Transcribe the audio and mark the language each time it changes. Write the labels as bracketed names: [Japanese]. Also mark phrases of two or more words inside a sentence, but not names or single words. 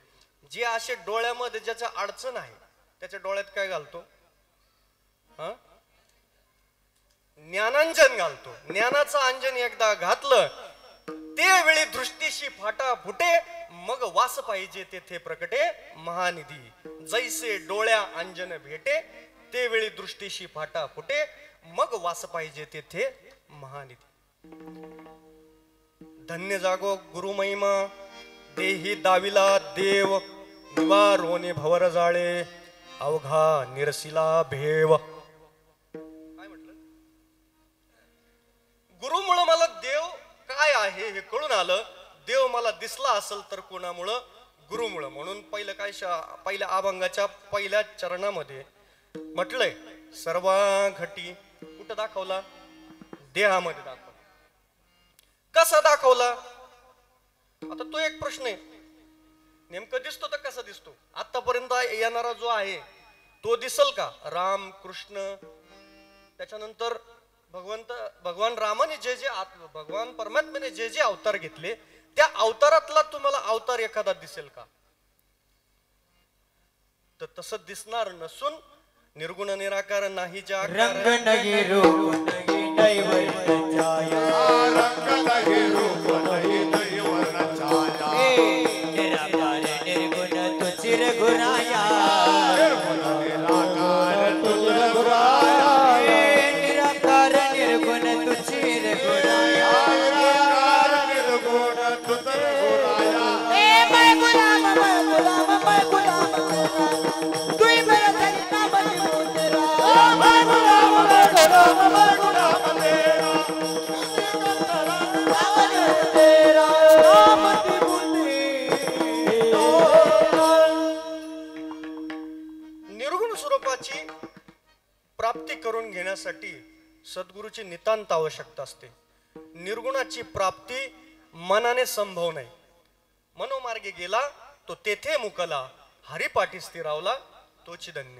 [Marathi] जे असे डोळ्यामध्ये ज्याच्या अडचण आहे त्याच्या डोळ्यात काय घालतो, ज्ञानांजन घालतो. ज्ञानाचं अंजन एकदा घातलं ते वेळी दृष्टीशी फाटा फुटे मग वास पाहिजे तेथे प्रकटे महानिधी. जैसे डोळ्या अंजन भेटे ते वेळी दृष्टीशी फाटा फुटे मग वास पाहिजे तेथे महानिधी. धन्य जागो गुरु महिमा देही दाविला देव निवार होणे भवर जाळे अवघा निरसिला भेव. काय म्हटलं? गुरुमुळं मला देव काय आहे हे कळून आलं. देव मला दिसला असेल तर कोणामुळं? गुरुमुळं. म्हणून पहिलं काय पहिल्या अभंगाच्या पहिल्या चरणामध्ये म्हटलंय सर्वांघटी कुठं दाखवला? देहामध्ये दाखवला. कसा दाखवला? आता तो एक प्रश्न आहे. नेमकं दिसतो तर कसा दिसतो? आतापर्यंत येणारा जो आहे तो दिसल का? राम कृष्ण, त्याच्यानंतर भगवान रामाने जे जे भगवान परमात्म्याने जे जे अवतार घेतले त्या अवतारातला तुम्हाला अवतार एखादा दिसेल का? तर तसं दिसणार नसून निर्गुण निराकार नाही ज्या [Hindi] रंग नहीं रूप नहीं दैवत छाया, रंग नहीं रूप नहीं दैवत छाया, निराकार निर्गुण तू चिरगुणाया, निर्गुण निराकार तू चिरगुणाया, निराकार निर्गुण तू चिरगुणाया, निराकार निर्गुण तू चिरगुणाया. मैं गुलाम तू ही मेरा सत्ता बनी तेरा, मैं गुलाम तेरा, तेरा नाम की बुद्धि. [Marathi] निर्गुण स्वरूपाची प्राप्ती करून घेण्यासाठी सद्गुरूची नितांत आवश्यकता असते. निर्गुणाची प्राप्ती मनाने संभव नाही. मनोमार्गे गेला तो तेथे मुकला, हरिपाठी स्थिरावला तोची धन्य.